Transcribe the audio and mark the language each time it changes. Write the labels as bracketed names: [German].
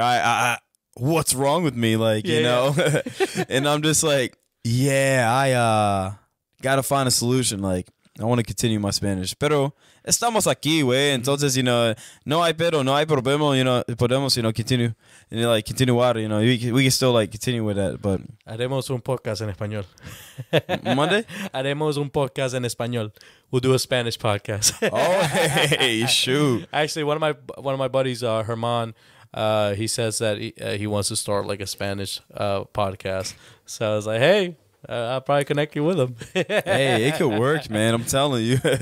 [English] I what's wrong with me? Like, and I'm just like, I gotta find a solution. Like, I want to continue my Spanish, [Spanish] pero estamos aquí, güey. Entonces, no hay problema, podemos, continue, continuar, [English] we can still like continue with that, but [Spanish] haremos un podcast en español. [English] Monday? [Spanish] Haremos un podcast en español. [English] We'll do a Spanish podcast. Oh, hey, shoot. Actually, one of my buddies, Herman, he says that he wants to start like a Spanish podcast. So I was like, hey, I'll probably connect you with him. Hey, it could work, man. I'm telling you.